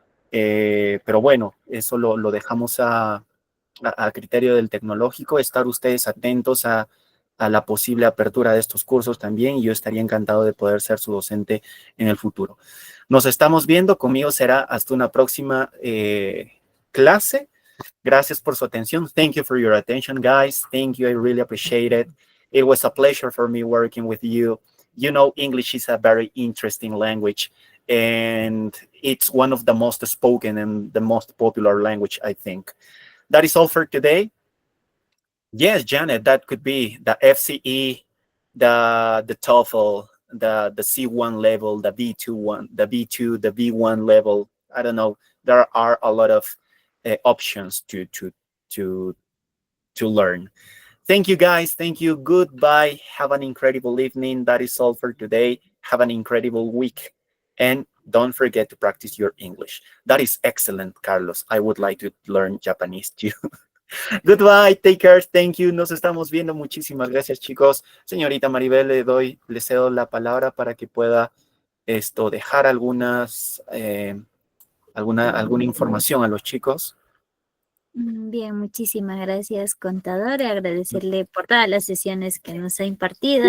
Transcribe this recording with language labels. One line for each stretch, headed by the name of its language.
Spanish: Pero bueno, eso lo dejamos a criterio del tecnológico, estar ustedes atentos a la posible apertura de estos cursos también, y yo estaría encantado de poder ser su docente en el futuro. Nos estamos viendo, conmigo será hasta una próxima clase. Gracias por su atención.
English: Thank you for your attention, guys. Thank you, I really appreciate it. It was a pleasure for me working with you. You know, English is a very interesting language, and it's one of the most spoken and the most popular language, I think. That is all for today. Yes, Janet, that could be the FCE, the TOEFL, the C1 level, the B2, the B2, the B1 level. I don't know. There are a lot of options to learn. Thank you, guys. Thank you. Goodbye. Have an incredible evening. That is all for today. Have an incredible week. And don't forget to practice your English. That is excellent, Carlos. I would like to learn Japanese too. Goodbye, take care, thank you.
Spanish: Nos estamos viendo. Muchísimas gracias, chicos. Señorita Maribel, le cedo la palabra para que pueda dejar algunas, alguna información a los chicos. Bien, muchísimas gracias, contador. Agradecerle por todas las sesiones que nos ha impartido.